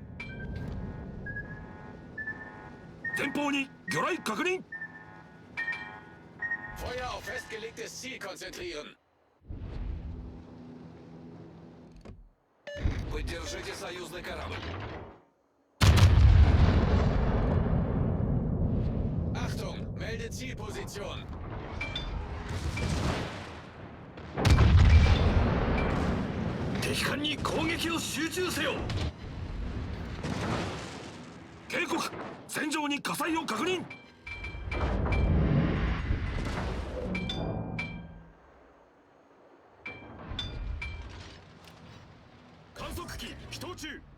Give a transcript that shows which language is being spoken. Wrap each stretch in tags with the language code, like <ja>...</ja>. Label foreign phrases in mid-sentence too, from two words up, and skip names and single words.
<ja>前方に魚雷確認。</ja> <de>Feuer auf festgelegtes Ziel konzentrieren.</de> <ru>Поддержите союзный корабль.</ru> <de>Achtung, melde Zielposition.</de> <ja>敵艦に攻撃を集中せよ。警告、戦場に火災を確認。観測機起動中。</ja>